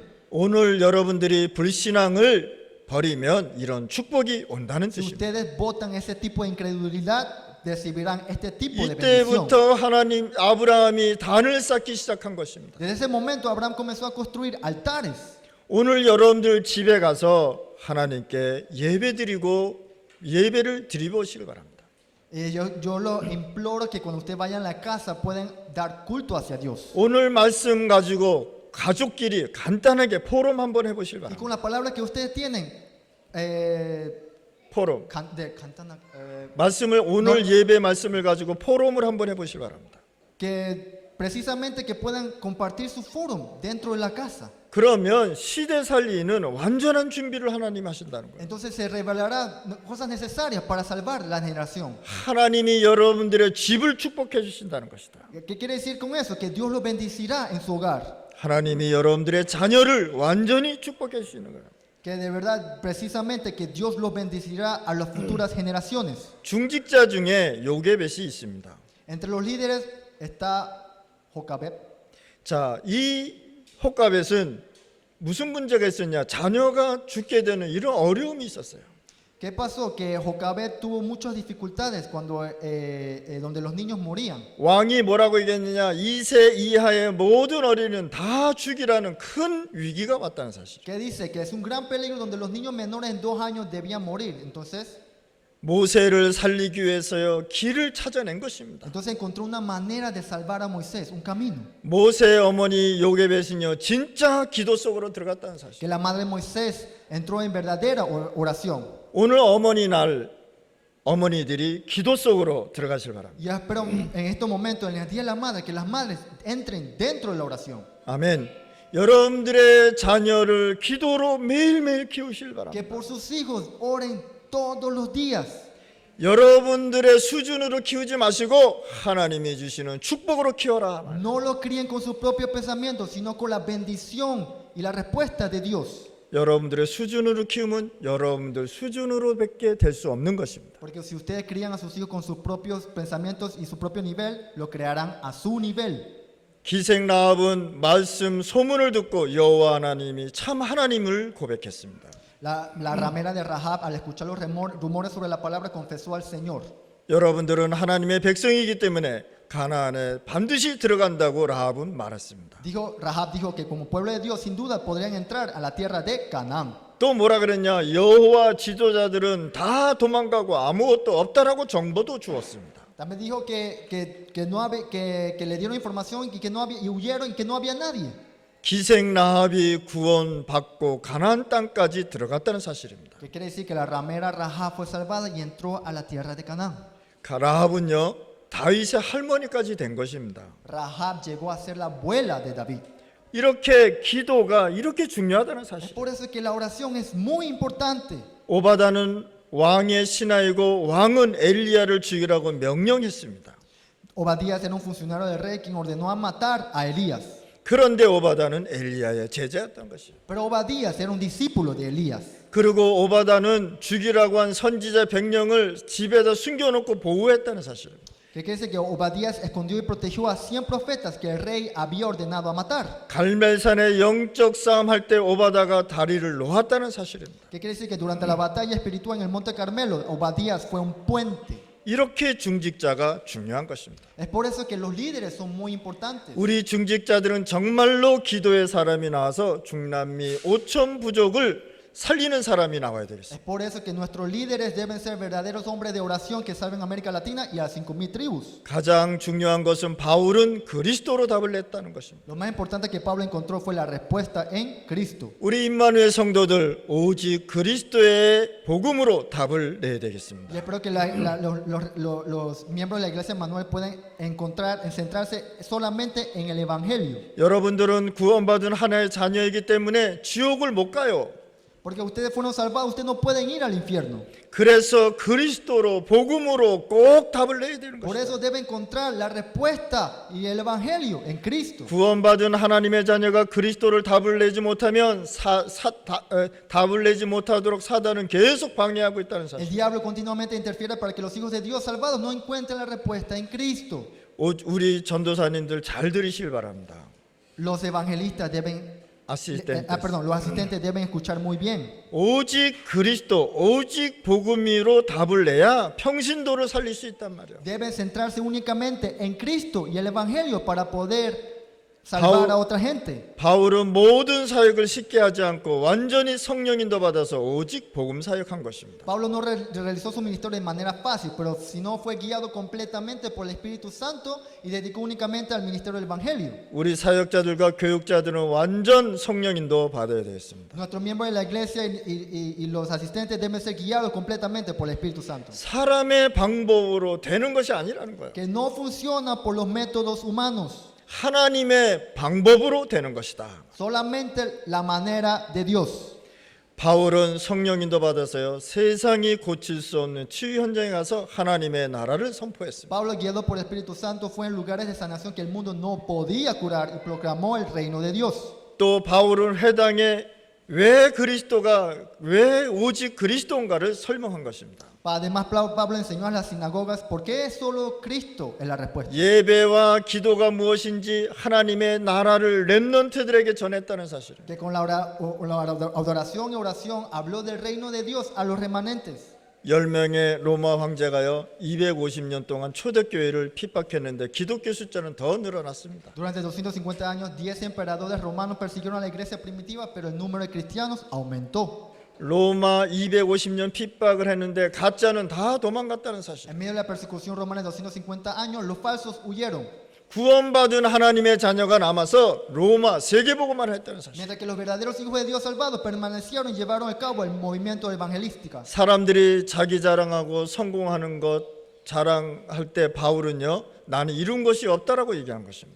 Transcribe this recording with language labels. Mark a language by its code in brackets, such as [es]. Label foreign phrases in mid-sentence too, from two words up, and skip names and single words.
[ko] 오늘 여러분들이 불신앙을 버리면 이런 축복이 온다는 [es] Si [ko] 뜻입니다. [es] ustedes votan ese tipo de incredulidad, recibirán este tipo de bendición. [ko] 이때부터 아브라함이 단을 쌓기 시작한 것입니다. [es] Desde ese momento Abraham comenzó a construir altares. [ko] 오늘 여러분들 집에 가서 하나님께 예배를 드리보시길 바랍니다. [es] Yo lo imploro que cuando ustedes vayan a la casa pueden dar culto hacia Dios. [ko] 오늘 말씀 가지고 가족끼리 간단하게 포럼 한번 해보시길 [es] Y [ko] 바랍니다. [es] con la palabra que ustedes tienen, [ko] 포럼. [es] No. [ko] 오늘 예배 말씀을 가지고 포럼을 한번 해보시길 바랍니다. [es] que precisamente que puedan compartir su foro dentro de la casa. [ko] 그러면 시대 살리는 완전한 준비를 하나님 하신다는 거예요. [es] Entonces se revelará cosas necesarias para salvar la generación. [ko] 하나님이 여러분들의 집을 축복해 주신다는 것이다. [es] ¿Qué quiere decir con eso? Que Dios lo bendecirá en su hogar. [ko] 하나님이 여러분들의 자녀를 완전히 축복해 주시는 거예요. [es] Que de verdad, precisamente, que Dios lo bendecirá a las futuras generaciones. [ko] 중직자 중에 요게벳이 있습니다. [es] Entre los líderes está Jocabed. [ko] 자, 이 호가벳은 무슨 문제가 있었냐? 자녀가 죽게 되는 이런 어려움이 있었어요. [es] ¿Qué pasó? Que Jocabed tuvo muchas dificultades cuando donde los niños morían. [ko] 왕이 뭐라고 얘기했느냐? 2세 이하의 모든 어린이는 다 죽이라는 큰 위기가 왔다는 사실. [es] ¿Qué dice? Que es un gran peligro donde los niños menores en 2 años debían morir. Entonces [ko] 모세를 살리기 위해서요 길을 찾아낸 것입니다. [es] encontró una manera de salvar a Moisés, un camino. [ko] 모세의 어머니 요게벳은요 진짜 기도 속으로 들어갔다는 사실. [es] Que la madre de Moisés entró en verdadera oración. [ko] 오늘 어머니들이 기도 속으로 들어가실 바랍니다. [es] Y espero en estos momentos, en el día de la madre, que las madres entren dentro de la oración. [ko] 아멘. 여러분들의 자녀를 기도로 매일매일 키우실 바랍니다. [es] Que por sus hijos oren todos los días. [ko] 여러분들의 수준으로 키우지 마시고 하나님이 주시는 축복으로 키워라. [es] No lo críen con sus propios pensamientos, sino con la bendición y la respuesta de Dios. [ko] 여러분들의 수준으로 키우면 여러분들 수준으로밖에 될 수 없는 것입니다. [es] Porque si ustedes crían a sus hijos con sus propios pensamientos y su propio nivel, lo crearán a su nivel. [ko] 기생 라합은 말씀 소문을 듣고 여호와 하나님이 참 하나님을 고백했습니다. [es] La ramera de Rahab, al escuchar los rumores sobre la palabra, confesó al Señor. [ko] 여러분들은 하나님의 백성이기 때문에 가나안에 반드시 들어간다고 라합은 말했습니다. [es] Rahab dijo que como pueblo de Dios sin duda podrían entrar a la tierra de Canaán. [ko] 또 뭐라 그랬냐? 여호와 지도자들은 다 도망가고 아무것도 없다라고 정보도 주었습니다. [es] También dijo que le dieron información y que no había, y huyeron y que no había nadie. [ko] 기생 라합이 구원받고 가나안 땅까지 들어갔다는 사실입니다. [es] ¿Qué quiere decir? Que la ramera Rahab fue salvada y entró a la tierra de Canaán. [ko] 라합은요 다윗의 할머니까지 된 것입니다. [es] Rahab llegó a ser la abuela de David. [ko] 이렇게 기도가 이렇게 중요하다는 [es] Es [ko] 사실. [es] por eso que la oración es muy importante. [ko] 오바다는 왕의 신하이고 왕은 엘리야를 죽이라고 명령했습니다. [es] Obadías era un funcionario del rey quien ordenó a matar a Elías. [ko] 그런데 오바다는 엘리야의 제자였던 것이죠. [es] Pero Obadías era un discípulo de Elías. [ko] 그리고 오바다는 죽이라고 한 선지자 100명을 집에다 숨겨놓고 보호했다는 사실입니다. [es] Que quiere decir que Obadías escondió y protegió a 100 profetas que el rey había ordenado a matar. [ko] 갈멜산의 영적 싸움 할 때 오바다가 다리를 놓았다는 사실입니다. [es] Que quiere decir que durante la batalla espiritual en el Monte Carmelo, Obadías fue un puente. [ko] 이렇게 중직자가 중요한 것입니다. [es] Es por eso que los líderes son muy importantes. [ko] 우리 중직자들은 정말로 기도의 사람이 나와서 중남미 5천 부족을 살리는 사람이 나와야 되겠습니다. [es] Es por eso que nuestros líderes deben ser verdaderos hombres de oración que salven a América Latina y a 5,000 tribus. [ko] 가장 중요한 것은 바울은 그리스도로 답을 냈다는 것입니다. [es] Lo más importante que Pablo encontró fue la respuesta en Cristo. [ko] 우리 임마누엘 성도들 오직 그리스도의 복음으로 답을 내야 [es] Y [ko] 되겠습니다. [es] espero que los miembros de la iglesia Manuel pueden centrarse solamente en el Evangelio. [ko] 여러분들은 구원받은 하나의 자녀이기 때문에 지옥을 못 가요. [es] Porque ustedes fueron salvados, ustedes no pueden ir al infierno. [ko] 그래서 그리스도로 복음으로 꼭 답을 내야 되는 [es] Por [ko] 것입니다. [es] eso debe encontrar la respuesta y el Evangelio en Cristo. [ko] 구원받은 하나님의 자녀가 그리스도를 답을 내지 못하면 답을 내지 못하도록 사단은 계속 방해하고 있다는 [es] El [ko] 사실. [es] diablo continuamente interfiere para que los hijos de Dios salvados no encuentren la respuesta en Cristo. [ko] 우리 전도사님들 잘 들으시길 바랍니다. [es] Los evangelistas deben, los asistentes deben escuchar muy bien. [ko] 오직 그리스도, 오직 복음으로 답을 내야 평신도를 살릴 수 있단 말이에요. [es] Deben centrarse únicamente en Cristo y el Evangelio para poder salvar a otra gente. [ko] 바울은 모든 사역을 쉽게 하지 않고 완전히 성령 인도 받아서 오직 복음 사역한 것입니다. [es] Pablo no realizó su ministerio de manera fácil, pero sino fue guiado completamente por el Espíritu Santo y dedicó únicamente al ministerio del Evangelio. [ko] 우리 사역자들과 교육자들은 완전 성령 인도 받아야 되겠습니다. [es] Nuestros miembros de la iglesia y los asistentes deben ser guiados completamente por el Espíritu Santo. [ko] 사람의 방법으로 되는 것이 아니라는 거예요. [es] Que no funciona por los métodos humanos, [ko] 하나님의 방법으로 되는 것이다. [es] solamente la manera de Dios. [ko] 바울은 성령 인도 받아서요, 세상이 고칠 수 없는 치유 현장에 가서 하나님의 나라를 선포했습니다. [es] Pablo, guiado por el Espíritu Santo, fue en lugares de sanación que el mundo no podía curar y proclamó el reino de Dios. [ko] 또 바울은 회당에 왜 오직 그리스도인가를 설명한 것입니다. [es] Además, Pablo enseñó a las sinagogas por qué solo Cristo es la respuesta. [ko] 예배와 기도가 무엇인지 하나님의 나라를 렘넌트들에게 전했다는 사실을. [es] Que con la adoración y oración habló del reino de Dios a los remanentes. [ko] 10명의 로마 황제가요 250년 동안 초대교회를 핍박했는데 기독교 숫자는 더 늘어났습니다. [es] Durante 250 años, 10 emperadores romanos persiguieron a la iglesia primitiva, pero el número de cristianos aumentó. [ko] 로마 250년 핍박을 했는데 가짜는 다 도망갔다는 사실. [es] En medio de la persecución romana de 250 años, los falsos huyeron, [ko] 구원받은 하나님의 자녀가 남아서 로마 세계복음만 했다는 사실. [es] mientras que los verdaderos hijos de Dios salvados permanecieron y llevaron a cabo el movimiento evangelístico. [ko] 사람들이 자기 자랑하고 성공하는 것 자랑할 때 바울은요, 나는 이룬 것이 없다라고 얘기한 것입니다.